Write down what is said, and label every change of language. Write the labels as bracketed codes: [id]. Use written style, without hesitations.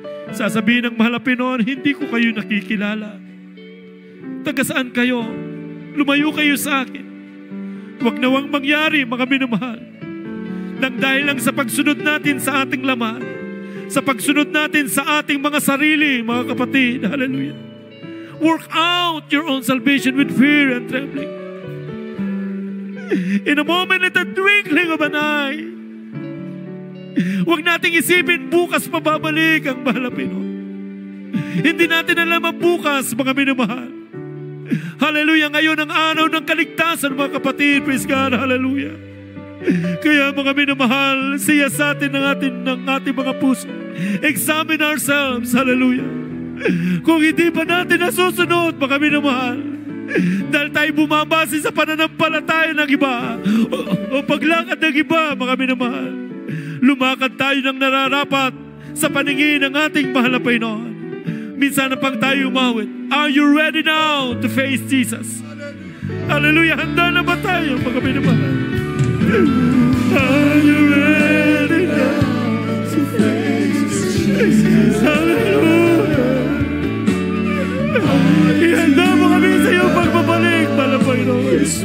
[tl] Sasabihin ng mahal na Panginoon, hindi ko kayo nakikilala. Taga saan kayo? Lumayo kayo sa akin. Huwag nawang mangyari, mga minamahal, nang dahil lang sa pagsunod natin sa ating laman, sa pagsunod natin sa ating mga sarili, mga kapatid. Hallelujah. [en] Work out your own salvation with fear and trembling. In a moment, in the twinkling of an eye. [tl] Huwag nating isipin bukas pababalik ang mahal na Panginoon. Hindi natin alam ang bukas, mga minamahal. Hallelujah. Ngayon ang araw ng kaligtasan, mga kapatid. [en] Praise God. Hallelujah. [tl] Kaya mga minamahal, siyasatin ng ating mga puso. [en] Examine ourselves. [tl] Hallelujah. Kung hindi pa natin nasusunod, mga minamahal, dahil tayo bumabase sa pananampalataya ng iba o paglakad ng iba, mga minamahal, lumakad tayo ng nararapat sa paningin ng ating mahal na Panginoon. Minsan na pang tayo umawit. [en] Are you ready now to face Jesus? Hallelujah. [tl] Handa na ba tayo, mga minamahal? [en] Are you ready now to face Jesus? Hallelujah. [tl] Ihanda mo kami sa iyong pagbabalik, mahal na Panginoon.